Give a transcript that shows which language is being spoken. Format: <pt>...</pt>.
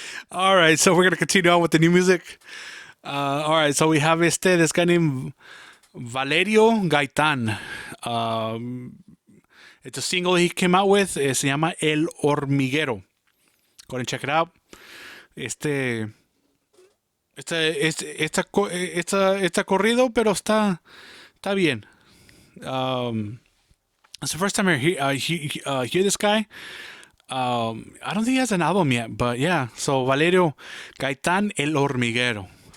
<en>All right, so we're gonna continue on with the new music. All right, so we have this guy named Valerio Gaitán. Um, it's a single he came out with.</en> <es>Se llama</es> <en>El Hormiguero. Go ahead and check it out.</en> <es>Este,</es> <en>it's a corrido,</en> <es>pero está bien.</es> <en>Um, it's the first time I hear this guy. I don't think he has an album yet, but yeah. So Valerio Gaitán El Hormiguero.</en>